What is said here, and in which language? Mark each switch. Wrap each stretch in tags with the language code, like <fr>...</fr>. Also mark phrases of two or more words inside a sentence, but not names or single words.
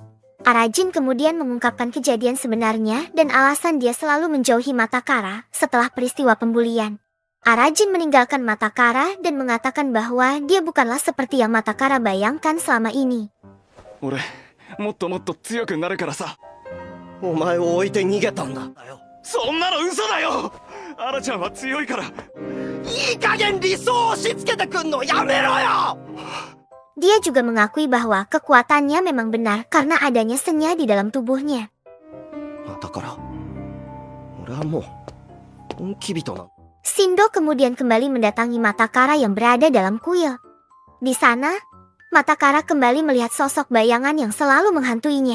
<id>Arajin kemudian mengungkapkan kejadian sebenarnya dan alasan dia selalu menjauhi Matakara setelah peristiwa pembulian. Arajin meninggalkan Matakara dan mengatakan bahwa dia bukanlah seperti yang Matakara bayangkan selama ini.</id> <ja>俺もっともっと強くなるからさ。お前を置いて逃げたんだよ。そんなの嘘だよ。アラちゃんは強いから。いい加減理想を押し付けてくんのやめろよ。</ja> <id>Dia juga mengakui bahwa kekuatannya memang benar karena adanya senya di dalam tubuhnya.</id> <ja>だから俺はもう本気人な。</ja> <id>Shindo kemudian kembali mendatangi Matakara yang berada dalam kuil. Di sana, Matakara kembali melihat sosok bayangan yang selalu menghantuinya.</id>